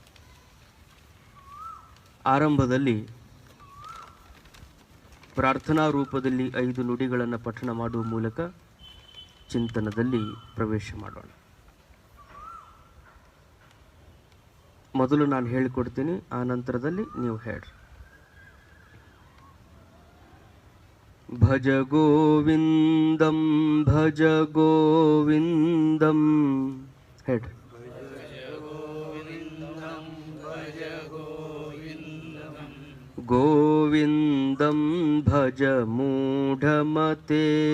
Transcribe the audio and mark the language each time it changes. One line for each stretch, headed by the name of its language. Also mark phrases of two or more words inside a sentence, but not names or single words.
Kannada: ಆರಂಭದಲ್ಲಿ ಪ್ರಾರ್ಥನಾ ರೂಪದಲ್ಲಿ 5 ನುಡಿಗಳನ್ನು ಪಠಣ ಮಾಡುವ ಮೂಲಕ ಚಿಂತನದಲ್ಲಿ ಪ್ರವೇಶ ಮಾಡೋಣ. ಮೊದಲು ನಾನು ಹೇಳಿಕೊಡ್ತೀನಿ, ಆ ನಂತರದಲ್ಲಿ ನೀವು ಹೇಳ್ರಿ.
Sanskrit: ಭಜ ಗೋವಿಂದಂ ಭಜ ಗೋವಿಂದಂ ಹೇಳ್ರಿ. ಗೋವಿಂದಂ ಭಜ ಮೂಢಮತೆ